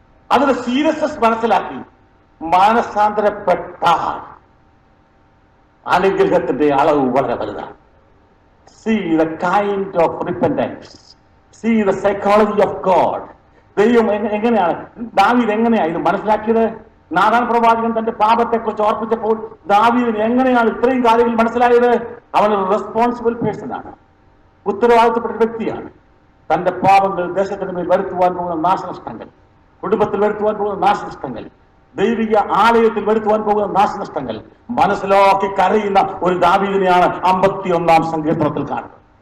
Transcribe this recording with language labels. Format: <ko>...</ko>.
<ml>അതിന്റെ സീരിയസ്നെസ് മനസ്സിലാക്കി മാനസാന്തരപ്പെട്ടാൽ അനുഗ്രഹത്തിന്റെ അളവ് വളരെ വലുതാണ്.</ml> <en>See the kind of repentance. See the psychology of God.</en> <ml>ദൈവം എങ്ങനെയാണ്, ദാവീദ് എങ്ങനെയാണ് ഇത് മനസ്സിലാക്കിയത്? നാഥാൻ പ്രവാചകൻ തന്റെ പാപത്തെക്കുറിച്ച് ഓർപ്പിച്ചപ്പോൾ ദാവീദിന് എങ്ങനെയാണ് ഇത്രയും കാര്യങ്ങൾ മനസ്സിലായത്? അവനൊരു റെസ്പോൺസിബിൾ പേഴ്സൺ ആണ്, ഉത്തരവാദിത്തപ്പെട്ട വ്യക്തിയാണ്. തന്റെ പാപങ്ങൾ ദേശത്തിന് മേൽ വരുത്തുവാൻ പോകുന്ന നാശനഷ്ടങ്ങൾ, കുടുംബത്തിൽ വരുത്തുവാൻ പോകുന്ന നാശനഷ്ടങ്ങൾ, ദൈവിക ആലയത്തിൽ വരുത്തുവാൻ പോകുന്ന നാശനഷ്ടങ്ങൾ മനസ്സിലാക്കി കരയുന്ന ഒരു ദാവീദിനെയാണ് 51-ാം സങ്കീർത്തനത്തിൽ കാണുന്നത്.</ml>